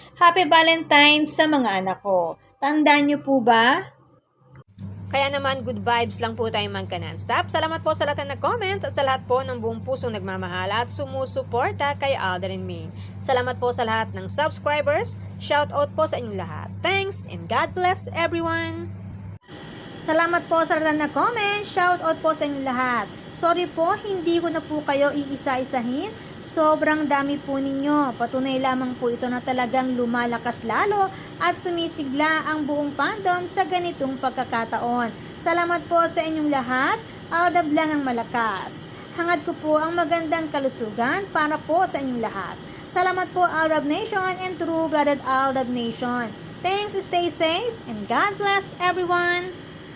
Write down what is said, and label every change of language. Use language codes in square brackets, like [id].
[en] Happy Valentine's [tl] sa mga anak ko. Tandaan niyo po ba? Kaya naman, [en] good vibes [tl] lang po tayo magka-non-stop. Salamat po sa lahat ng nag-comments at sa lahat po ng buong pusong nagmamahal at sumusuporta kay Alden and Main. Salamat po sa lahat ng subscribers. Shout out po sa inyong lahat. [en] Thanks and God bless everyone! [tl] Salamat po sa lahat ng comment. Shout out po sa inyong lahat. Sorry po, hindi ko na po kayo iisa-isahin. Sobrang dami po ninyo. Patunay lamang po ito na talagang lumalakas lalo at sumisigla ang buong fandom sa ganitong pagkakataon. Salamat po sa inyong lahat. Aldab lang ang malakas. Hangad ko po ang magandang kalusugan para po sa inyong lahat. Salamat po Aldab Nation and True-Blooded Aldab Nation. [en] Thanks, stay safe, and God bless everyone!